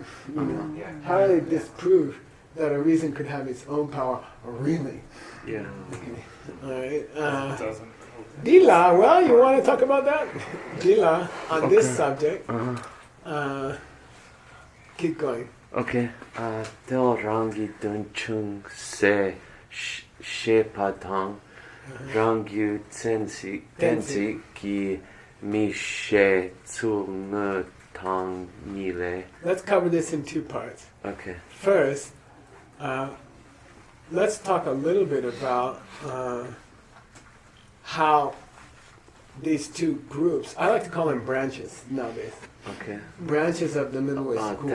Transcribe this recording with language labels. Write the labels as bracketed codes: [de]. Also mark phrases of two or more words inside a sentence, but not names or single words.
[en] You know? How do they disprove that a reason could have its own power? Really? Yeah. Okay. All right. Doesn't. Dila, well, you want to talk about that? Dila, on this subject. Keep going. Okay. Del rangi dun chung se she patang Rangyu tensi ki mi she tsu ne tang ni le. Let's cover this in two parts. Okay. First, let's talk a little bit about how these two groups, I like to call them branches nowadays, Okay. branches of the Middle Way school.